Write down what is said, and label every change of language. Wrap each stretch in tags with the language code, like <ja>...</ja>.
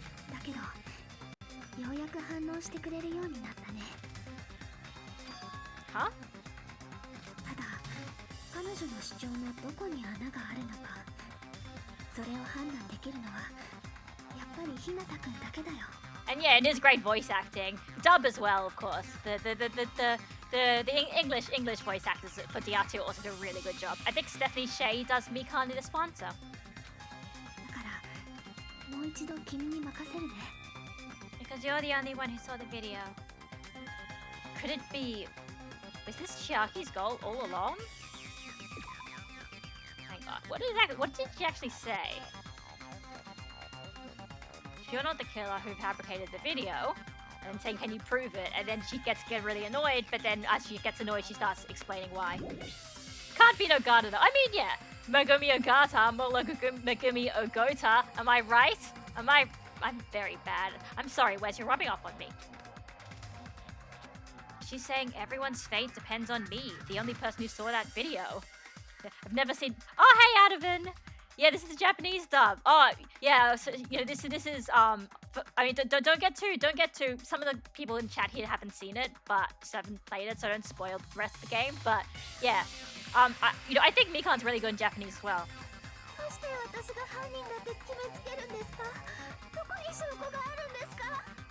<ja>だけどようやく反応してくれるようになったね。</ja> <en>Huh?</en> <ja>ただ彼女の主張のどこに穴があるのか、それを判断できるのはやっぱりひなたくんだけだよ。</ja> <en>And yeah, it is great voice acting. Dub as well, of course. The English voice actors for DR2 also do a really good job. I think Stephanie Shea does Mikan in the sponsor.</en> <ja>だからもう一度君に任せるね。</ja> <en>Because you're the only one who saw the video. Could it be... Was this Chiaki's goal all along? Hang on. What did she actually say? You're not the killer who fabricated the video. And then saying, can you prove it? And then she gets really annoyed, but then as she gets annoyed, she starts explaining why. Can't be Nogata though. I mean, yeah. Megumi Ogata, Megumi Ogota. Am I right? I'm very bad. I'm sorry, Wes, you're rubbing off on me. She's saying everyone's fate depends on me, the only person who saw that video. I've never seen... Oh, hey, Adavan! Yeah, this is the Japanese dub. Oh, yeah, so, this is, I mean, don't get too... Some of the people in chat here haven't seen it, but just haven't played it, so don't spoil the rest of the game. But, yeah, I think Mikan's really good in Japanese as well.</en> <ja>どうして私が犯人だって決めつけるんですか。どこに証拠があるんですか。</ja>